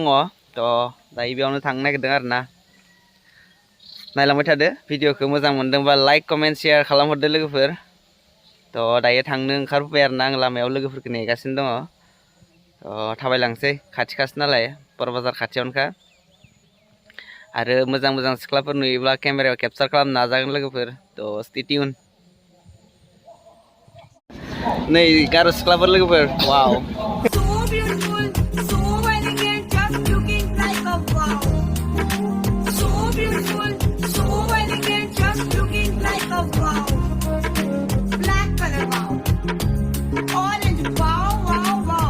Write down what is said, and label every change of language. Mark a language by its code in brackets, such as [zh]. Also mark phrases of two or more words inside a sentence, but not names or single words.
[brx] To दायो बेयावनो थांनो नागिरदों आरोना. नायलांबाय थादो भिडिअखौ मोजां मोनदोंबा [en] like comment share [brx] खालामहरदो लोगोफोर. To दायो थांनो ओंखारबोबाय आरोना आं लामायाव लोगोफोरखौ नेगासिनो दङ. थाबायलांसै खाथि नालाय बरबाजार खाथियावनोखा. आरो मोजां सिख्लाफोर नुयोब्ला केमेरायाव केपचार खालामनो नाजागोन लोगोफोर. [en] To stay tuned. [brx] नै गारो सिख्लाफोर लोगोफोर. [en] Wow. So beautiful, so elegant, just looking like a wow. So beautiful, so elegant, just looking like a wow. Black color wow. Orange wow, wow, wow.